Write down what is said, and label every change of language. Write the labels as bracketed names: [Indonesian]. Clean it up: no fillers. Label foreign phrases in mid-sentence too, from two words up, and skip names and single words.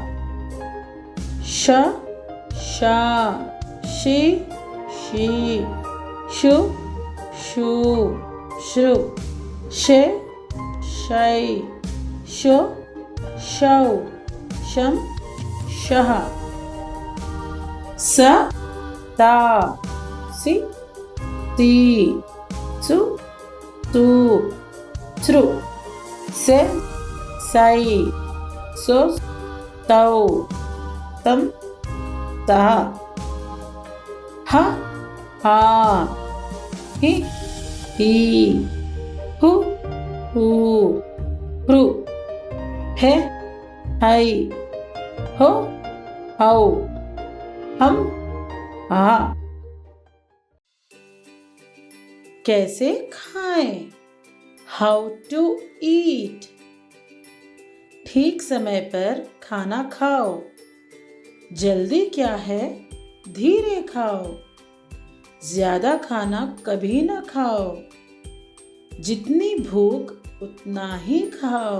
[Hindi] श, शा, शि, शी, शु, शू, श्रु। शे, शै, शो, शौ, शं, शः। स, ता, सि, ती, सु, तू, सृ। से, सै, सो, तौ, तं, तः। ह, हा, हि, ही, हु, हू, हृ। हे, है, हो, हौ, हम, हा। कैसे खाएं? [English] how to eat. [Hindi] ठीक समय पर खाना खाओ। जल्दी क्या है, धीरे खाओ। ज्यादा खाना कभी ना खाओ। जितनी भूख उतना ही खाओ।